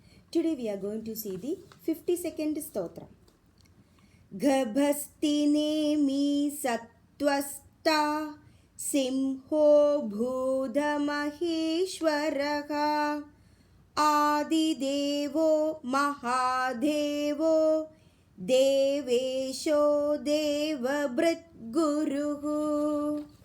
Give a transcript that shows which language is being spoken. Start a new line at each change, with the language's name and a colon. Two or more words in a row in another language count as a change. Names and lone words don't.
English: Today we are going to see the 52nd Sthothram.
Sanskrit: गभस्तिनेमिः सत्त्वस्थः सिंहो भूतमहेश्वरः आदिदेवो महादेवो देवेशो देवभृद्गुरुः.